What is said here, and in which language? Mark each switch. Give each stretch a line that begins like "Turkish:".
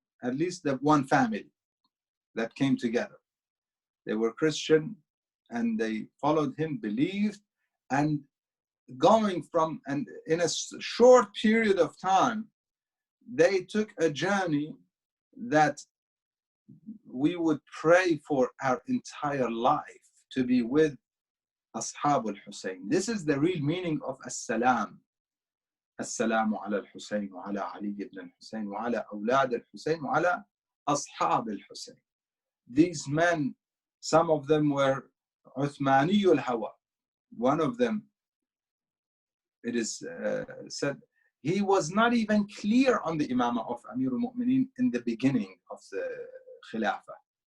English: At least the one family that came together. They were Christian and they followed him, believed, and going from, and in a short period of time, they took a journey that we would pray for our entire life to be with Ashab al-Hussein. This is the real meaning of as-salam.
Arabic: السلام على الحسين وعلى علي بن الحسين وعلى أولاد الحسين وعلى أصحاب الحسين.
English: These men, some of them were Uthmani al-Hawa. One of them it is said he was not even clear on the imamah of Amir al-Mu'mineen in the beginning of the Khilafah.